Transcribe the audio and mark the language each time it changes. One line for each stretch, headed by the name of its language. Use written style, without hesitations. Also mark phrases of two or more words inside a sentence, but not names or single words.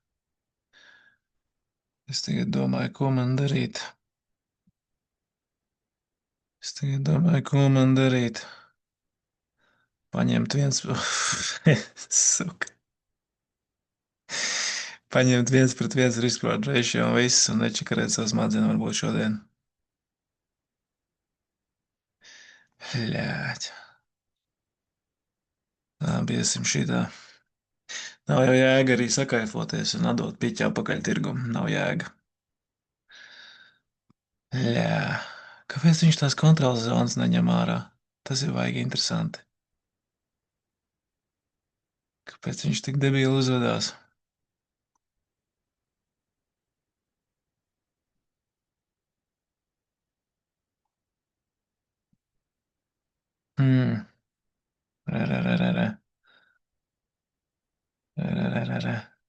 Latvian: Es tagad domāju, ko man darīt. Paņemt viens... Suka. Paņemt 1 pret 1
English: risk reward ratio
Latvian: un viss, un nečakarēt savas smadzenes varbūt šodien. Ļāķ. Tā, biesim šitā. Nav jau jēga arī sakaifoties un atdot piķi apakaļ tirgum. Nav jēga. Jā. Kāpēc viņš tās kontrolas zonas neņem ārā? Tas ir vajag interesanti. Kāpēc viņš tik debīli uzvedās? Hmm. Re, re, re, re, re. Re, re, re, re, re.